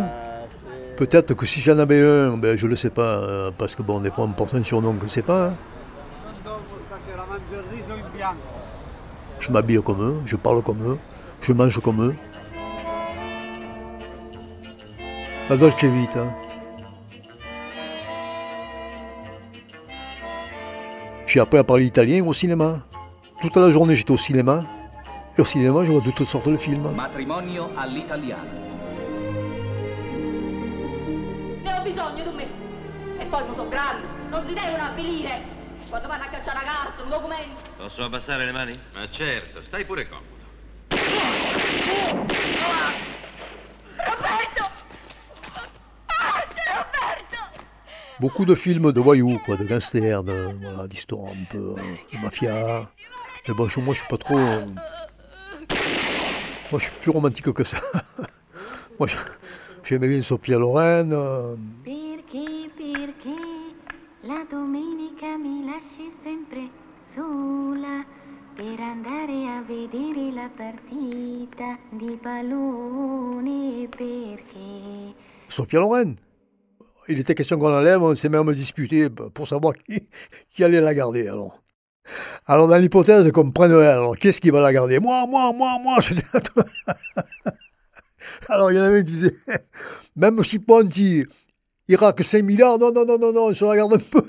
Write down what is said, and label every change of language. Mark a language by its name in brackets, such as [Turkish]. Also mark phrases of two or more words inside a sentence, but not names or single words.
[French] Peut-être que si j'en avais un, ben, je le sais pas, parce que bon, des fois on me porte un surnom que je sais pas. Je m'habille comme eux, je parle comme eux, je mange comme eux. [Italian] La dolce vita. [French] J'ai appris à parler italien au cinéma. Toute la journée j'étais au cinéma. E au cinéma je vois de toutes sortes de films. [Italian] Matrimonio all'italiana. Ne ho bisogno di me. E poi non sono grande, non si devono avvilire. Quando vanno a cacciare una carta, un documento. Posso abbassare le mani? Ma certo, stai pure comodo. Roberto! [French] Ah, c'est Roberto! Beaucoup de films de voyous, quoi, de gangsters, voilà, d'histoires un peu de mafia. Mais bon, moi je suis pas trop. Moi je suis plus romantique que ça. Moi j'aimais bien Sophia Loren. [Italian] Perché la domenica mi lasci sempre sola per andare a vedere la partita di pallone perché... Sophia Loren. [French] Il était question qu'on l'enlève, on s'est même disputé pour savoir qui allait la garder alors. Alors dans l'hypothèse qu'on prenne elle, alors qu'est-ce qui va la garder? Moi. Alors il y en avait qui disaient, même si Ponti ira que 5 milliards, non, on se la garde un peu.